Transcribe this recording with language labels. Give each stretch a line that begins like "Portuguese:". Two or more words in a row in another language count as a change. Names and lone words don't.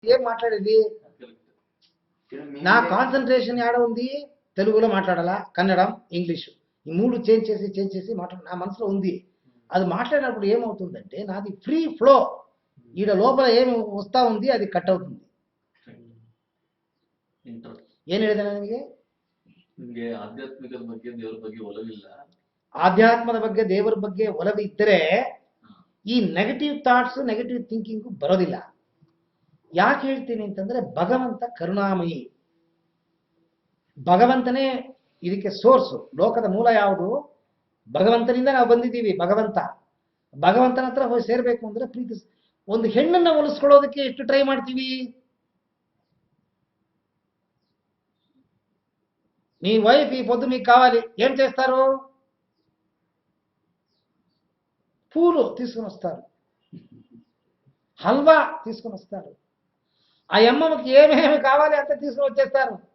Telugu: ఏం మాట్లాడేది? నా కాన్సన్ట్రేషన్ యాడ ఉంది? తెలుగులో మాట్లాడాలా, కన్నడం, ఇంగ్లీషు, ఈ మూడు చేంజ్ చేసి మాట్లాడ నా మనసులో ఉంది. అది మాట్లాడినప్పుడు ఏమవుతుందంటే నాది
English: free flow.
Telugu: ఈడ లోపల ఏమి వస్తా ఉంది అది కట్ అవుతుంది.
Kannada: ಏನು ಹೇಳಿದೆ ನನಗೆ? ನಿಮಗೆ ಆಧ್ಯಾತ್ಮಿಕದ ಬಗ್ಗೆ ದೇವರ ಬಗ್ಗೆ ಒಲವಿಲ್ಲ. ಆಧ್ಯಾತ್ಮದ ಬಗ್ಗೆ ದೇವರ ಬಗ್ಗೆ ಒಲವು ಇದ್ದರೆ ಈ
English: negative thoughts negative thinking
Kannada: ಬರೋದಿಲ್ಲ. ಯಾಕೆ ಹೇಳ್ತೀನಿ ಅಂತಂದ್ರೆ ಭಗವಂತ ಕರುಣಾಮಯಿ. ಭಗವಂತನೇ ಇದಕ್ಕೆ ಸೋರ್ಸು. ಲೋಕದ ಮೂಲ ಯಾವುದು? ಭಗವಂತನಿಂದ ನಾವು ಬಂದಿದ್ದೀವಿ. ಭಗವಂತನ ಹತ್ರ ಹೋಗಿ ಸೇರ್ಬೇಕು ಅಂದ್ರೆ ಪ್ರೀತಿ. ಒಂದು ಹೆಣ್ಣನ್ನ ಒಲಿಸ್ಕೊಳ್ಳೋದಕ್ಕೆ ಎಷ್ಟು ಟ್ರೈ ಮಾಡ್ತೀವಿ?
Telugu: మీ వైఫ్ ఈ పొద్దు మీకు కావాలి, ఏం చేస్తారు? పూలు తీసుకుని వస్తారు, హల్వా తీసుకుని వస్తారు, ఆ అమ్మకి ఏమేమి కావాలి అంత తీసుకుని వచ్చేస్తారు.